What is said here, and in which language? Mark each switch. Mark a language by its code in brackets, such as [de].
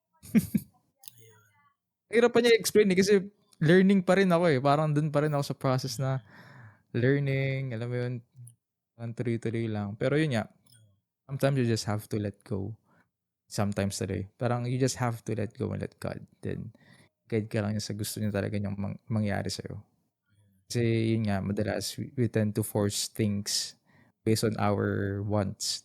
[tl] Ayun. Hirap pa niya i-explain, eh, kasi learning pa rin ako, eh. Parang dun pa rin ako sa process na Mm. learning, alam mo yun, ang tuloy-tuloy lang. Pero yun nga, [en] sometimes you just have to let go. Sometimes today. [tl] Parang [en] you just have to let go and let God. [tl] Then, guide ka lang niya sa gusto niya talaga niyang mangyari sa'yo. Kasi yun nga, madalas [en] we tend to force things based on our wants.